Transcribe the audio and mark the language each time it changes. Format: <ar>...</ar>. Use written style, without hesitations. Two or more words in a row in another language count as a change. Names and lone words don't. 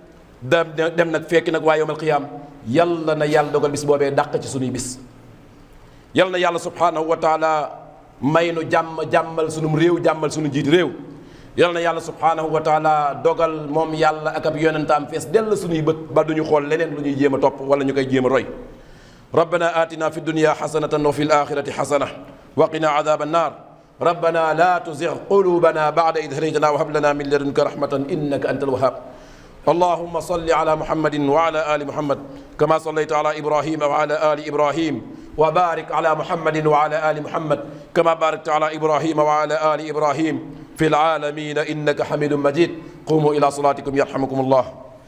<wo>dem nag fekki nag waa</wo> <ar>يوم القيامة</ar> <wo>yàlla na yàlla dogal bis boobee dàq ci sunuy bis yal na yàlla</wo> <ar>سبحانه وتعالى</ar> <wo>may nu jàmmal sunum réew jàmmal sunu njiit réew yal na yàlla</wo> <ar>سبحانه وتعالى</ar> <wo>dogal moom yàlla ak ab yonentaam fees dell suñuy bët ba duñu xool leneen lu ñuy jéem a topp wala ñu koy jéem a roy</wo> <ar>ربنا آتنا في الدنيا حسنة وفي الآخرة حسنة وقنا عذاب النار ربنا لا تزغ قلوبنا بعد إذ هديتنا وهب لنا من لدنك رحمة إنك أنت الوهاب اللهم صل على محمد وعلى آل محمد كما صليت على إبراهيم وعلى آل إبراهيم وبارك على محمد وعلى آل محمد كما باركت على إبراهيم وعلى آل إبراهيم في العالمين إنك حميد مجيد قوموا إلى صلاتكم يرحمكم الله</ar>